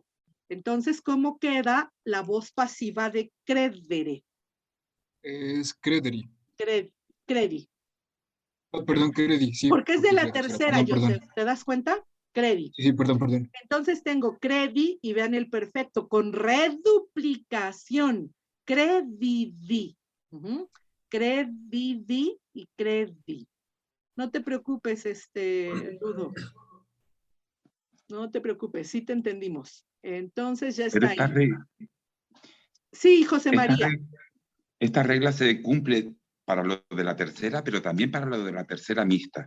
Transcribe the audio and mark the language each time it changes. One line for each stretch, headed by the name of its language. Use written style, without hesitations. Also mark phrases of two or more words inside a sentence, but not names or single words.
Spanish: Entonces, ¿cómo queda la voz pasiva de credere? Es crederi. Credi. Oh, perdón, credi, sí. Porque es de la tercera. tercera, Perdón, Joseph. perdón. ¿Te das cuenta? Credi. Sí, perdón. Entonces tengo credi y vean el perfecto con reduplicación.
Latin: Credidi. Credidi y credi.
Spanish: No te preocupes, Ludo. No te preocupes, sí te entendimos. Entonces ya Pero está ahí. Sí, José María. Esta regla se cumple para lo de la tercera, pero también para lo de la tercera mixta.